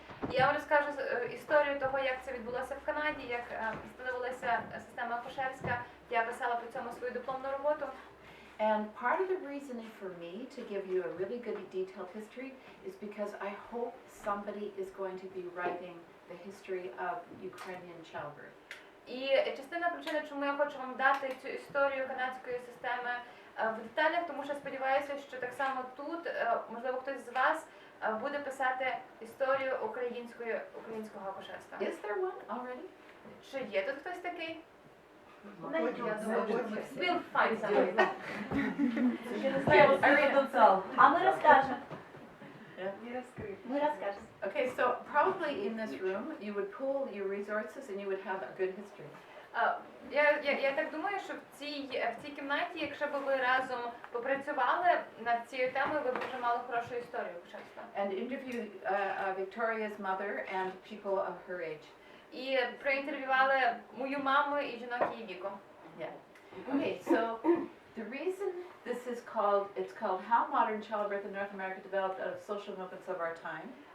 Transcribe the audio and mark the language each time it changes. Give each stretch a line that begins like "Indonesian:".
Ukrainian: Я вам розкажу історію того, як це відбулося в Канаді, як встановилася система акушерська. Я писала про цьому свою дипломну роботу.
English: And part of the reason for me to give you a really good detailed history is because I hope somebody is going to be writing the history of Ukrainian childbirth.
Ukrainian: І частина причини, чому я хочу вам дати цю історію канадської системи в деталях, тому що сподіваюся, що так само тут, можливо, хтось з вас буде писати історію українського акушерства.
English: Is there one already?
Ukrainian: Чи є тут хтось такий?
English: We'll find someone.
Ukrainian: А ми розкажемо. Ми розкажемо.
English: Okay, so probably in this room you would pool your resources and you would have a good history.
Ukrainian: Я так думаю, що в цій кімнаті, якщо б ви разом попрацювали над цією темою, ви б вже мали хорошу історію акушерства.
English: And interview Victoria's mother and people of her age.
Ukrainian: І проінтерв'ювали мою маму і жінок її віку.
English: Yeah. Okay, so the reason this is it's called How Modern Childbirth in North America Developed Out of Social Movements of Our Time.